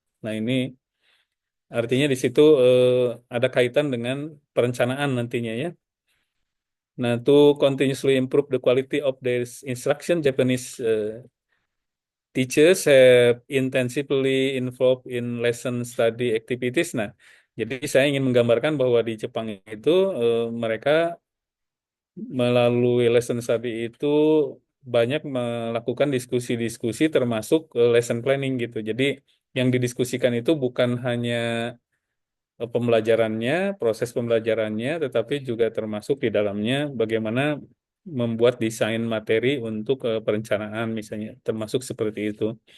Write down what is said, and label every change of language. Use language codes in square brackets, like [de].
[id] Nah, ini artinya di situ ada kaitan dengan perencanaan nantinya ya. Nah, [en] to continuously improve the quality of their instruction, Japanese teachers have intensively involved in lesson study activities. [id] Nah, jadi saya ingin menggambarkan bahwa di Jepang itu mereka melalui lesson study itu banyak melakukan diskusi-diskusi termasuk lesson planning gitu. Jadi yang didiskusikan itu bukan hanya pembelajarannya, proses pembelajarannya, tetapi juga termasuk di dalamnya bagaimana membuat desain materi untuk perencanaan misalnya, termasuk seperti itu.